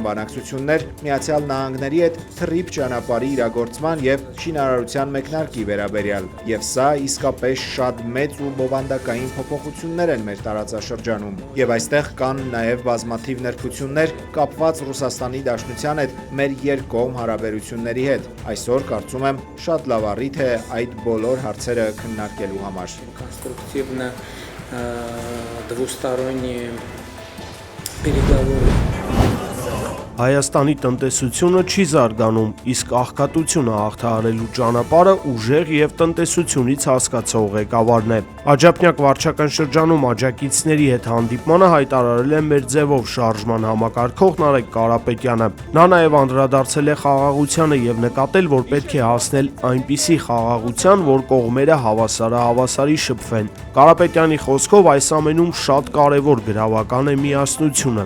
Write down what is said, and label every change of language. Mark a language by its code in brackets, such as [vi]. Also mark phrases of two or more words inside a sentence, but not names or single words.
[hy] բանակցություններ Միացյալ Նահանգների հետ թռիփ ճանապարհի իրագործման եւ շինարարության մեկնարկի վերաբերյալ։ Եվ սա իսկապես շատ մեծ ու բովանդակային փոփոխություններ են մեր տարածաշրջանում։ Եվ այստեղ կան նաև բազմաթիվ նրբություններ կապված Ռուսաստանի Դաշնության հետ մեր երկկողմ հարաբերությունների հետ։ Այսօր կարծում եմ շատ լավ առիթ է այդ բոլոր հարցերը քննարկելու համար։ [ru] Конструктивно двусторонние переговоры. [hy] Հայաստանի տնտեսությունը չի զարգանում, իսկ աղքատությունը հաղթահարելու ճանապարհը ուժեղ եւ տնտեսությունից հասկացող ղեկավարն է։ Աջափնյակ վարչական շրջանում աջակիցների հետ հանդիպմանը հայտարարել է մեր ձևով շարժման համակարգող Նարեկ Կարապետյանը։ Նա նաեւ անդրադարձել է խաղաղությանը եւ նկատել, որ պետք է հասնել այնպիսի խաղաղության, որ կողմերը հավասարի շփվեն։ Կարապետյանի խոսքով այս ամենում շատ կարեւոր գրավական է միասնությունը։